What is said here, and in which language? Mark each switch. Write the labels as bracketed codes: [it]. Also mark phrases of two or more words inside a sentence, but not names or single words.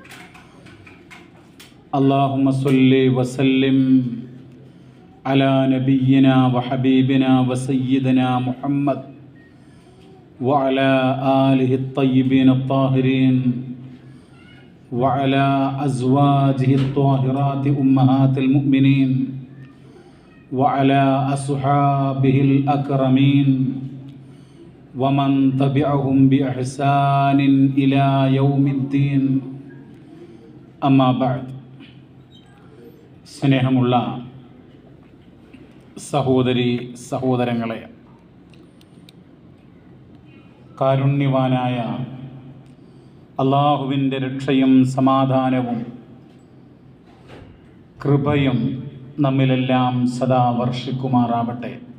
[ar] اللهم صل وسلم على نبينا وحبيبنا وسيدنا محمد وعلى آله الطيبين الطاهرين وعلى أزواجه الطاهرات أمهات المؤمنين وعلى أصحابه الأكرمين ومن تبعهم بإحسان إلى يوم الدين. أما بعد. [ml] സ്നേഹമുള്ള സഹോദരി സഹോദരങ്ങളെ, കാരുണ്യവാനായ അള്ളാഹുവിൻ്റെ രക്ഷയും സമാധാനവും കൃപയും നമ്മിലെല്ലാം സദാ വർഷിക്കുമാറാവട്ടെ.